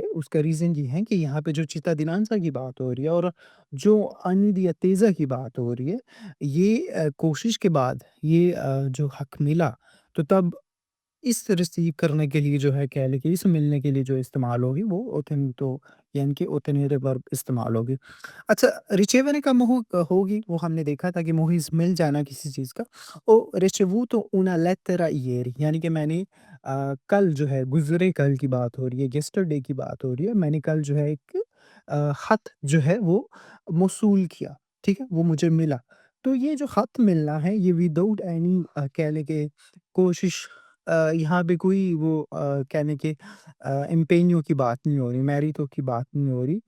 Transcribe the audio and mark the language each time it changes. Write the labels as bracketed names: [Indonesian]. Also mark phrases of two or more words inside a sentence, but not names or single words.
[Hindi] उसका रीज़न ये है कि यहाँ पे जो चित्तदिनांसा की बात हो रही है और जो अनियतेज़ा की बात हो रही है, ये कोशिश के बाद ये जो हक़ मिला, तो तब इस रिसीव करने के लिए जो है कह लें कि इस मिलने के लिए जो इस्तेमाल होगी वो ओथेंटो यानी कि ओटेनेरे वर्ब इस्तेमाल होगी। अच्छा, रिचेवरे का मोह होगी, वो हमने देखा था कि मोहिस मिल जाना किसी चीज़ का। ओ [Italian] ricevuto una lettera ieri [Hindi] यानी कि मैंने कल जो है गुज़रे कल की बात हो रही है, यस्टरडे की बात हो रही है। मैंने कल जो है एक ख़त जो है वो मौसूल किया, ठीक है? वो मुझे मिला। तो ये जो ख़त मिलना है ये [English] without any [Hindi] कह लें कि कोशिश यहाँ पे कोई वो कहने के एम्पेन्यो की बात नहीं हो रही, मैरितो की बात नहीं हो रही।